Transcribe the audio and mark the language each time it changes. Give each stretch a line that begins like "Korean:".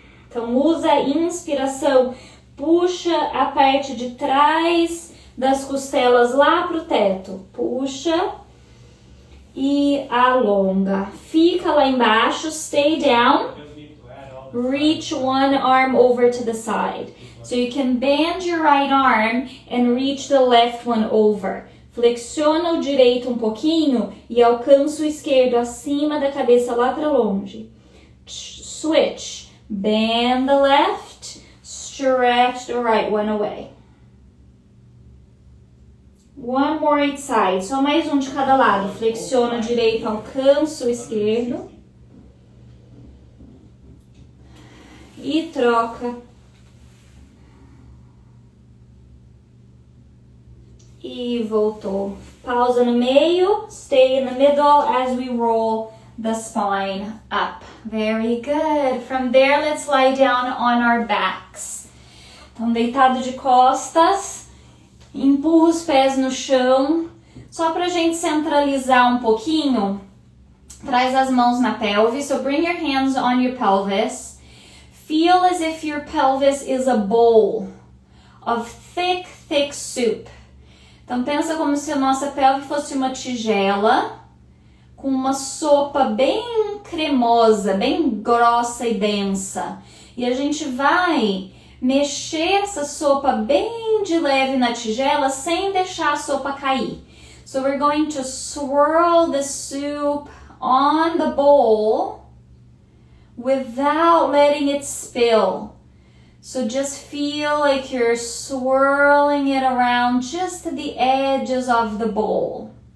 Portuguese: Então usa a inspiração, puxa a parte de trás das costelas lá pro teto. Puxa e alonga. Fica lá embaixo,
English: stay down. Reach one arm over to the side. So you can bend your right arm and reach the left one over.
Portuguese: Flexiona o direito um pouquinho e alcança o esquerdo acima da cabeça lá para longe.
English: Switch. Bend the left, stretch the right one away. One more each side.
Portuguese: Só mais um de cada lado. Flexiona o direito, alcança o esquerdo. E troca. E voltou. Pausa no meio.
English: Stay in the middle as we roll the spine up. Very good. From there, let's lie down on our backs.
Portuguese: Então, deitado de costas, empurra os pés no chão. Só pra gente centralizar um pouquinho, traz as mãos na pelvis.
English: So bring your hands on your pelvis. Feel as if your pelvis is a bowl of thick, thick soup.
Portuguese: Então, pensa como se a nossa pelve fosse uma tigela com uma sopa bem cremosa, bem grossa e densa. E a gente vai mexer essa sopa bem de leve na tigela sem deixar a sopa cair.
English: So we're going to swirl the soup on the bowl without letting it spill. So just feel like you're swirling it around just at the edges of the bowl.